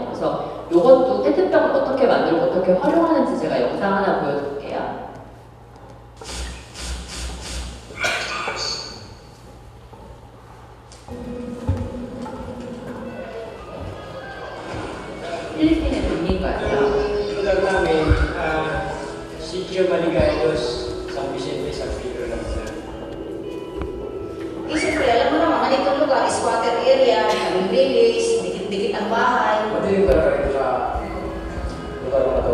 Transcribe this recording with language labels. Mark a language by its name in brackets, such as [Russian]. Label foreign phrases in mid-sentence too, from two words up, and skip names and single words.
[Korean] 그래서 요것도 페트병을 어떻게 만들고 어떻게 활용하는지 제가 영상 하나 보여드릴게요. 필리핀의 빈민가예요. [Filipino] Lugar namin, Sitio Maligados, San Vicente, San Pedro Lanzan. Siyempre, alam mo naman, ganitong lugar, [English] squatter area, [Filipino] daming village, dikit-dikit ang bahay. Ano yung barangay sa lugar